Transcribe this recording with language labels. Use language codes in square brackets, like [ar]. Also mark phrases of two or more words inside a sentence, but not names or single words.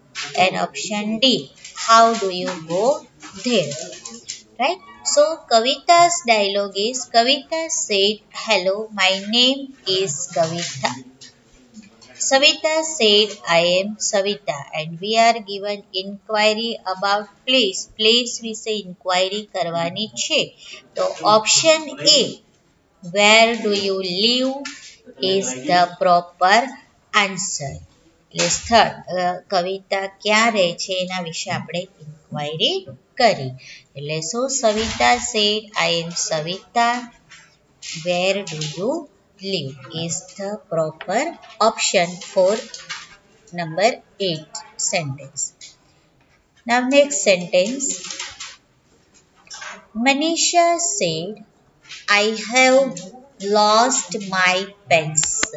[en] And option D, how do you go there? Right? So Kavita's dialogue is Kavita said, hello, my name is Kavita. Savita said, I am Savita, and we are given inquiry about place. [gu] Place વિશે inquiry કરવાની છે. [en] તો option A, where do you live is the proper answer. [gu] એટલે કવિતા ક્યાં રહે છે એના વિશે આપણે inquiry કરી. એટલે શું [en] Savita said, I am Savita. Where do you live is the proper option for number 8 sentence. Now next sentence. Manisha said, I have lost my pencil.